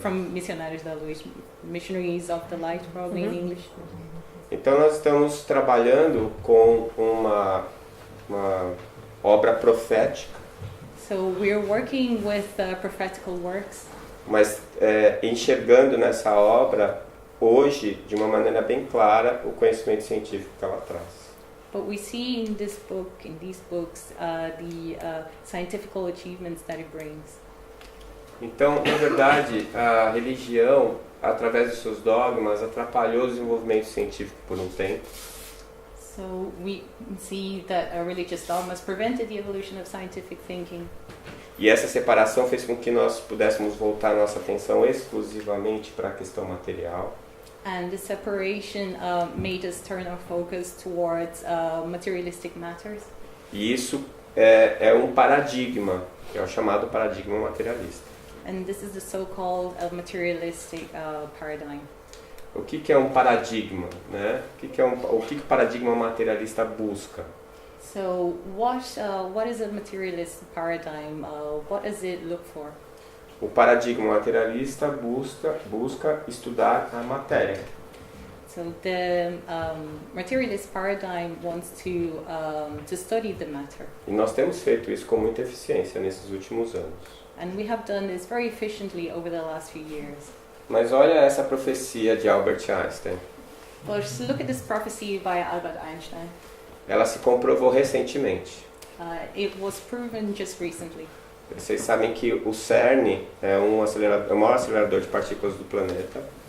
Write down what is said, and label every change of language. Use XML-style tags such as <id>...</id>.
<en>from Missionários da Luz, Missionaries of the Light, probably in English.</en> <pt>Então nós estamos trabalhando com uma obra profética,</pt> <en>So we're working with prophetical works,</en> <pt>mas enxergando nessa obra hoje de uma maneira bem clara o conhecimento científico que ela traz.</pt> <en>but we see in these books, the scientific achievements that it brings.</en> <pt>Então, na verdade, a religião, através dos seus dogmas, atrapalhou o desenvolvimento científico por um tempo.</pt> <en>So we see that religious dogmas prevented the evolution of scientific thinking.</en> <pt>E essa separação fez com que nós pudéssemos voltar nossa atenção exclusivamente para a questão material.</pt> <en>And the separation made us turn our focus towards materialistic matters.</en> <pt>E isso é um paradigma, que é o chamado paradigma materialista.</pt> <en>And this is the so-called materialistic paradigm.</en> <pt>O que é um paradigma, né? O que o paradigma materialista busca?</pt> <en>So what is a materialist paradigm? What does it look for?</en> <pt>O paradigma materialista busca estudar a matéria.</pt> <en>So the materialist paradigm wants to study the matter.</en> <pt>E nós temos feito isso com muita eficiência nesses últimos anos.</pt> <en>And we have done this very efficiently over the last few years.</en> <pt>Mas olha essa profecia de Albert Einstein.</pt> <en>But look at this prophecy by Albert Einstein.</en> <pt>Ela se comprovou recentemente.</pt> <en>It was proven just recently.</en> <pt>Vocês sabem que o CERN é o maior acelerador de partículas do planeta.</pt>